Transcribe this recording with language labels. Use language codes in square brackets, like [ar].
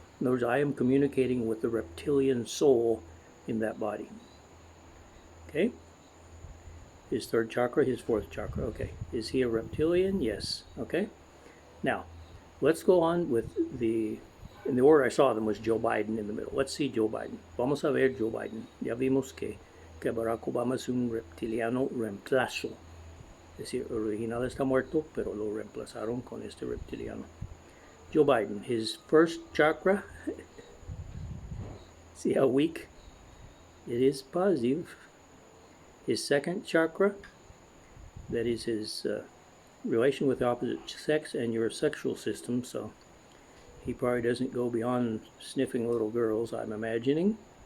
[en] In other words, I am communicating with the reptilian soul in that body. Okay? His third chakra, his fourth chakra. Okay. Is he a reptilian? Yes. Okay? Now, let's go on with in the order I saw them was Joe Biden in the middle. Let's see Joe Biden. [es] Vamos a ver Joe Biden. Ya vimos que Barack Obama es un reptiliano reemplazo. Es decir, el original está muerto, pero lo reemplazaron con este reptiliano. [en] Joe Biden, his first chakra, see how weak? It is positive. His second chakra, that is his relation with the opposite sex and your sexual system, so he probably doesn't go beyond sniffing little girls, I'm imagining.